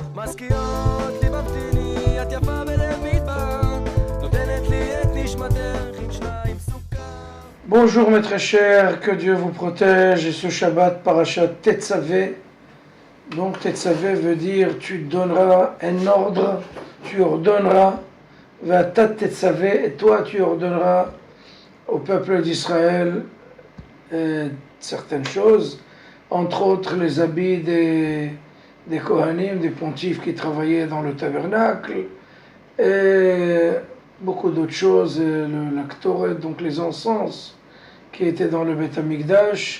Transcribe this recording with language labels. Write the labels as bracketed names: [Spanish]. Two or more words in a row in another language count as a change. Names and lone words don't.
[Hebrew] מזכירות לי ממתיני, את יפה בלב מדבר, נותנת לי את נשמתך עם שניים סוכר. [French] Bonjour mes très chers, que Dieu vous protège. Et ce Shabbat [Hebrew] פרשת תצוה. [French] Donc Tetzavé veut dire tu donneras un ordre, tu ordonneras, [Hebrew] ואתה תצוה, [French] et toi tu ordonneras au peuple d'Israël certaines choses, entre autres les habits des Kohanim, des pontifes qui travaillaient dans le tabernacle, et beaucoup d'autres choses, la Ktoret, donc les encens qui étaient dans le [Hebrew] בית המקדש.